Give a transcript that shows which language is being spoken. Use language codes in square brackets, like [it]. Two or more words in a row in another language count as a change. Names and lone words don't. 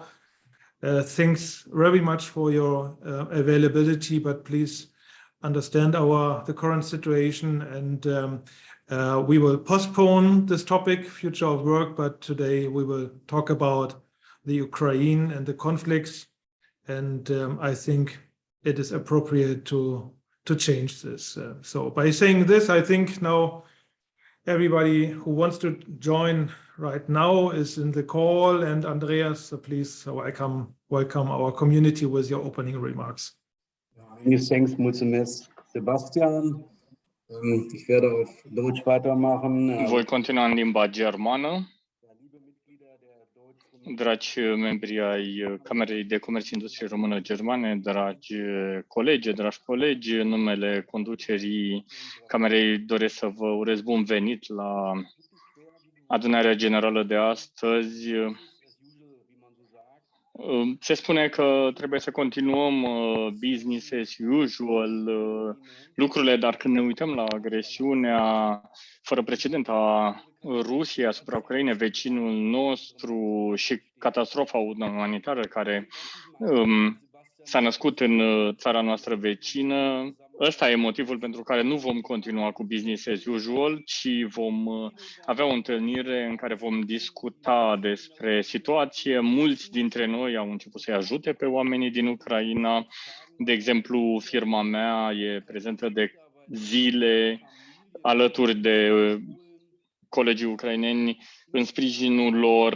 [en] Thanks very much for your availability, but please understand the current situation, and we will postpone this topic, future of work, but today we will talk about the Ukraine and the conflicts, and I think it is appropriate to change this. So by saying this, I think now everybody who wants to join right now is in the call, and Andreas, please welcome our community with your opening remarks. Many thanks, [ro] mulțumesc, Sebastian. [de] Ich werde auf Deutsch weitermachen. [ro] Voi continua în limba germană. Dragi membri ai Camerei de Comerț și Industrie Română-Germane, dragi colegi, în numele conducerii Camerei doresc să vă urez bun venit la adunarea generală de astăzi. Se spune că trebuie să continuăm [en] business as usual [ro] lucrurile, dar când ne uităm la agresiunea fără precedent a Rusiei asupra Ucrainei, vecinul nostru, și catastrofa umanitară care s-a născut în țara noastră vecină, ăsta e motivul pentru care nu vom continua cu [en] business as usual, [ro] ci vom avea o întâlnire în care vom discuta despre situație. Mulți dintre noi au început să-i ajute pe oamenii din Ucraina. De exemplu, firma mea e prezentă de zile alături de colegii ucraineni în sprijinul lor.